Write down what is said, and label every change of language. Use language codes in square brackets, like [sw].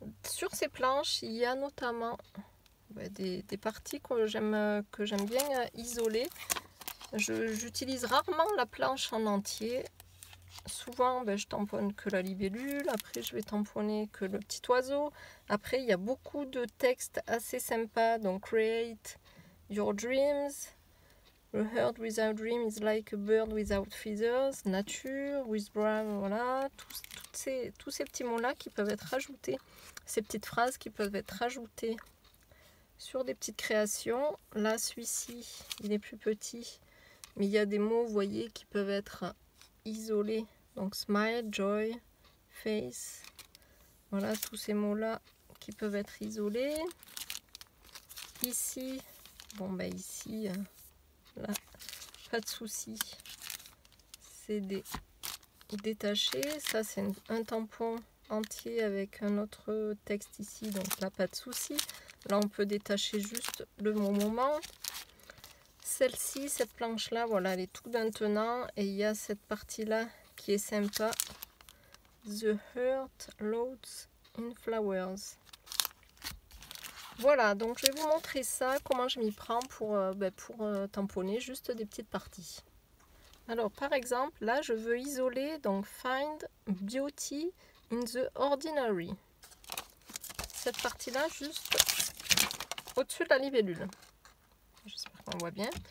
[fr] Sur ces planches, il y a notamment des parties que j'aime bien isoler. J'utilise rarement la planche en entier. Souvent, je tamponne que la libellule. Après, je vais tamponner que le petit oiseau. Après, il y a beaucoup de textes assez sympas. [en] Donc, create your dreams. A bird without dream is like a bird without feathers. Nature, with brown, voilà. [fr] Tous ces petits mots-là qui peuvent être ajoutés. Ces petites phrases qui peuvent être ajoutées sur des petites créations. Là, celui-ci, il est plus petit. Mais il y a des mots, vous voyez, qui peuvent être isolés. Donc smile, joy, face. Voilà, tous ces mots-là qui peuvent être isolés. Ici, ici, là, pas de souci. C'est des détachés. Ça, c'est un tampon entier avec un autre texte ici. Donc là, pas de souci. Là, on peut détacher juste le mot moment. Celle-ci, cette planche-là, voilà, elle est tout d'un tenant. Et il y a cette partie-là qui est sympa. [en] The heart loads in flowers. [fr] Voilà, donc je vais vous montrer ça, comment je m'y prends pour tamponner juste des petites parties. Alors, par exemple, là, je veux isoler, donc [en] find beauty in the ordinary. [fr] Cette partie-là, juste au-dessus de la libellule. J'espère qu'on voit bien.